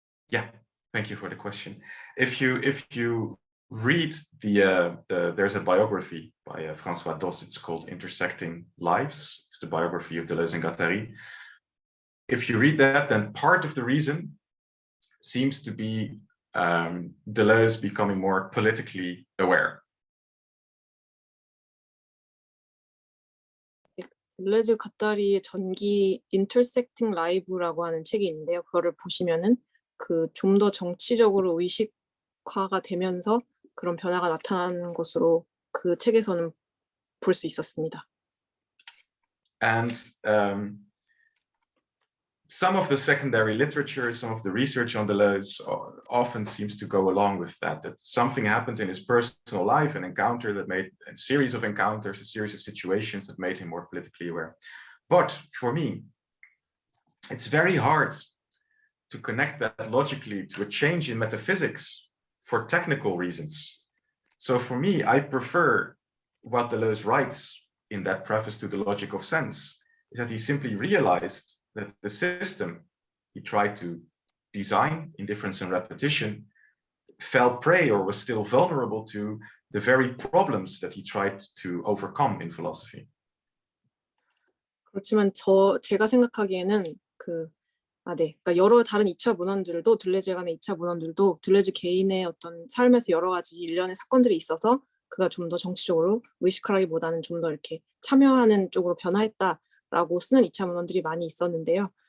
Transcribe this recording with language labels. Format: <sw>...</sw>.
<en>Yeah, thank you for the question. If you read there's a biography by François Dos. It's called Intersecting Lives. It's the biography of Deleuze and Guattari. If you read that, then part of the reason seems to be Deleuze becoming more politically aware.</en> <ko>델레즈 가따리의 전기 Intersecting Live라고 하는 책이 있는데요. 그거를 보시면은 그 좀 더 정치적으로 의식화가 되면서 그런 변화가 나타나는 것으로 그 책에서는 볼 수 있었습니다.</ko> <en>And some of the secondary literature, some of the research on Deleuze often seems to go along with that, that something happened in his personal life, an encounter that made a series of encounters, a series of situations that made him more politically aware. But for me, it's very hard to connect that logically to a change in metaphysics for technical reasons. So for me, I prefer what Deleuze writes in that preface to The Logic of Sense, is that he simply realized that the system he tried to design, indifference and repetition, fell prey or was still vulnerable to the very problems that he tried to overcome in philosophy.</en> <ko>그렇지만 제가 생각하기에는 그러니까 여러 다른 2차 문헌들도 들레즈에 관한 2차 문헌들도 들레즈 개인의 어떤 삶에서 여러 가지 일련의 사건들이 있어서 그가 좀 더 정치적으로 의식하기보다는 좀 더 이렇게 참여하는 쪽으로 변화했다라고 쓰는 2차 문헌들이 많이 있었는데요.</ko>